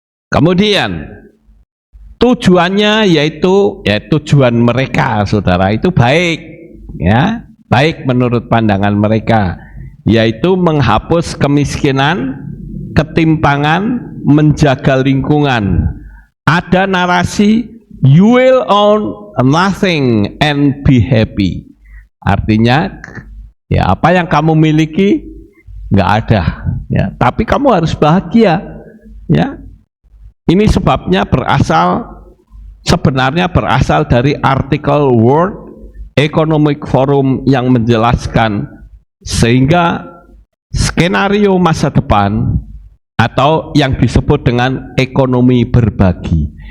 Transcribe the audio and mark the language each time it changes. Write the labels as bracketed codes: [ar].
[id] Kemudian tujuannya yaitu tujuan mereka, saudara, itu baik, ya, baik menurut pandangan mereka, yaitu menghapus kemiskinan, ketimpangan, menjaga lingkungan. Ada narasi [en] you will own nothing and be happy. [id] Artinya ya apa yang kamu miliki nggak ada, ya, tapi kamu harus bahagia, ya. Ini sebabnya sebenarnya berasal dari artikel World Economic Forum yang menjelaskan sehingga skenario masa depan atau yang disebut dengan ekonomi berbagi.